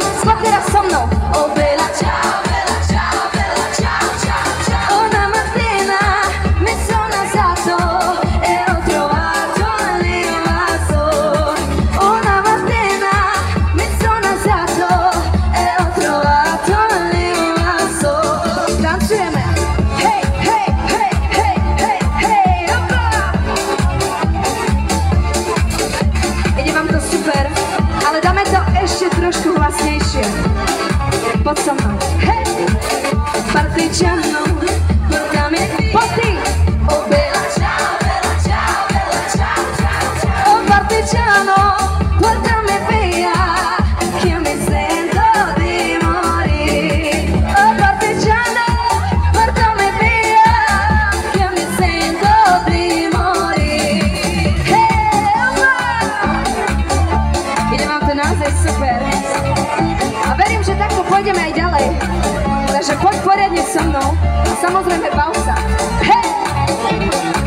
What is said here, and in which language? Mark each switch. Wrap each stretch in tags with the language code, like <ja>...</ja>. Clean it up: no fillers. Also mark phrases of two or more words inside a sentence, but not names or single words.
<sk>poď teraz so mnou.</sk> <it>Oh bella ciao, bella ciao, bella ciao, ciao, ciao. Una mattina mi sono alzato e ho trovato l'invaso. Una mattina mi sono alzato e ho trovato l'invaso.</it> <sk>Tancujeme. Hej, hej, hej, hej, hej, hej, opa. Ide vám to super, ale dáme to ešte trošku hlasnejšie. Poď so mnou. Hej!</sk> <it>Partigiano, portami poti. Oh bella ciao, bella ciao, bella ciao, ciao, ciao. Oh partigiano, portami via, che mi sento di morire. Oh partigiano, portami via, che mi sento di morire.</it> <sk>Hey, ide vám to naozaj super. A verím, že takto pôjdeme aj ďalej. Takže poď poriadne so mnou a samozrejme bav sa. Hej!</sk>